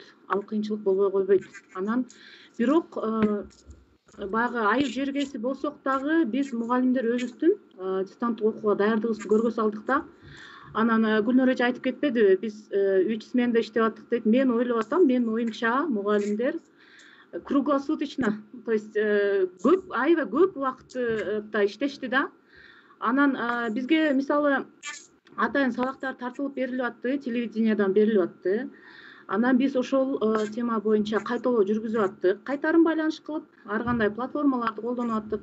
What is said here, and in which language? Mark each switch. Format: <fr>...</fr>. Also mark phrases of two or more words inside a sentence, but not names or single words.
<ky>Ал кыйынчылык болбой койбойт. Анан бирок баягы айыл жергеси болсок дагы биз мугалимдер өзүбүздүн дистанттык окууга даярдыгыбызды көргө салдык да. Анан Гүлнөр эже айтып кетпедиби, биз 3 сменда иштеп аттык дейт. Мен ойлоп атам, менин оюмча мугалимдер</ky> <ru>круглосуточно, то есть</ru> <ky>көп, аябай көп убакытта иштешти да. Анан бизге мисалы атайын сабактар тартылып берилип атты, телевидениядан берилип атты. Анан биз ошол тема боюнча кайталоо жүргүзүп аттык. Кайтарым байланыш кылып, ар кандай платформаларды колдонуп аттык.</ky>